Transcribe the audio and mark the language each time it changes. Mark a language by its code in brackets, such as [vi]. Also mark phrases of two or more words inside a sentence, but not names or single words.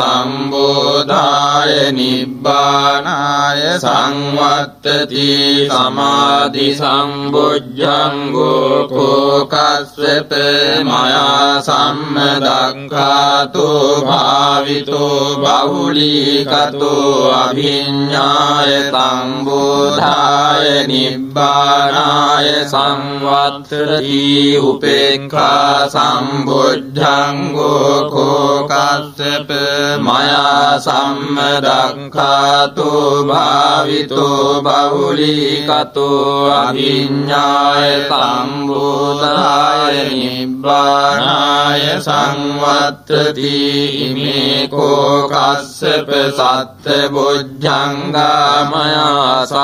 [pi] සම්බෝධාය නිබ්බානාය සංවත්තති සමාධි සම්බොජ්ජංගෝ කෝකස්සප මයා සම්මදක්ඛාතෝ භාවිතෝ බහුලීකතෝ අභිඤ්ඤාය සම්බෝධාය නිබ්බානාය සංවත්තති උපේක්ඛා සම්බොජ්ජංගෝ කෝකස්සප මයා සම්මදක්ඛාතෝ භාවිතෝ බහුලීකතෝ අභිඤ්ඤාය සම්බෝධාය නිබ්බානාය සංවත්තති ඉමේ කෝකස්සප සත්ත බොජ්ජංගා මයා